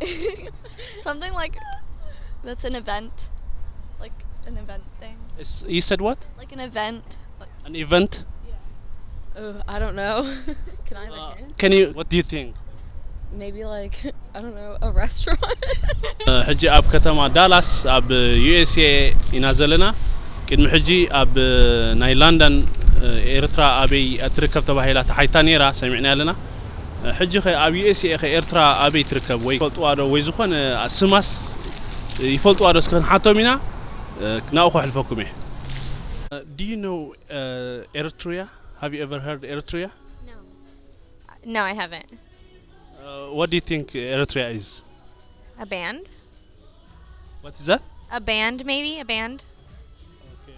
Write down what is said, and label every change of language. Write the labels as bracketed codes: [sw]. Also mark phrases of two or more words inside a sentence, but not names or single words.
[en] Something like that's an event. Like an event thing. You said what? Like an event. Like, An event? Oh, I don't know. Can I have a hint? Can you? What do you think? Maybe like I don't know, a restaurant. [ti] ሕጂ ኣብ ከተማ ዳላስ ኣብ USA ኢና ዘለና ቅድሚ ሕጂ ኣብ ናይ ላንደን ኤርትራ ኣበይ እትርከብ ተባሂላ ተሓይታ ነይራ ሰሚዕና ኣለና ሕጂ ኸ ኣብ USA ኸ ኤርትራ ኣበይ ትርከብ ወይ ፈልጥዋ ዶ ወይ ዝኾነ ስማስ ይፈልጥዋ ዶ እስከ ሓቶም ኢና ናብኡ ክሕልፈኩም እየ [en] Do you know Eritrea? Have you ever heard Eritrea? no, I haven't. What do you think Eritrea is? A band? What is that? A band, maybe? A band? Okay.